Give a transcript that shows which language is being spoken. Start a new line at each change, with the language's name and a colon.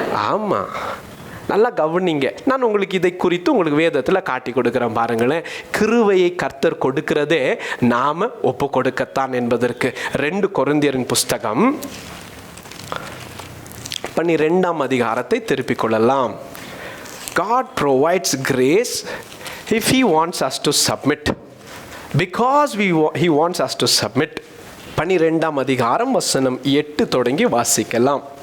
Tamil: ஆமாம், நல்லா கவனிங்க. நான் உங்களுக்கு இதை குறித்து உங்களுக்கு வேதத்தில் காட்டி கொடுக்குறேன் பாருங்களேன். கிருபையை கர்த்தர் கொடுக்கிறதே நாம ஒப்பு கொடுக்கத்தான் என்பதற்கு. 2 கொரிந்தியரின் புஸ்தகம் 12ஆம் அதிகாரத்தை திருப்பிக் கொள்ளலாம்.
English: God provides grace if He wants us to submit. Because He wants us to submit.
Tamil: 12ஆம் அதிகாரம் வசனம் 8 தொடங்கி வாசிக்கலாம்.